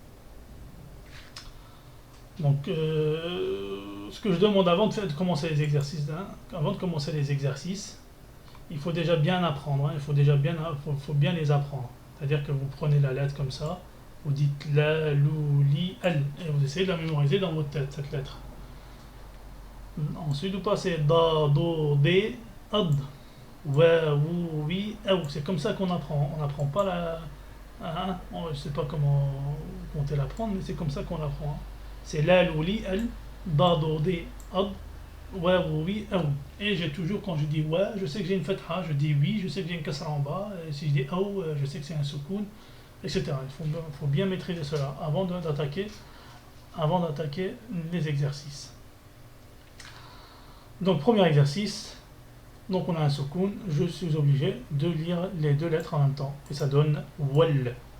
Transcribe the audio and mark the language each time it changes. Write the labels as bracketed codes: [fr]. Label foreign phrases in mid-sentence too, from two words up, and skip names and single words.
[fr] Donc, ce que je demande avant de commencer les exercices, il faut déjà bien apprendre. Faut bien les apprendre. C'est-à-dire que vous prenez la lettre comme ça, vous dites [ar] la, lou, li, al, [fr] et vous essayez de la mémoriser dans votre tête, cette lettre. Ensuite, vous passez [ar] da, do, dé, ad, wa, wou, wi, aou. [fr] C'est comme ça qu'on apprend. On n'apprend pas je ne sais pas comment vous comptez l'apprendre, mais c'est comme ça qu'on apprend. [ar] C'est la, lou, li, al, da, do, dé, ad, wa, wou, wi, aou. [fr] Et j'ai toujours, quand je dis wa, je sais que j'ai une fatha, je dis oui, je sais que j'ai une kasra en bas, et si je dis aou, je sais que c'est un soukoun, etc. Il faut bien maîtriser cela avant d'attaquer les exercices. Donc premier exercice, donc on a un soukoun, je suis obligé de lire les deux lettres en même temps, et ça donne wal.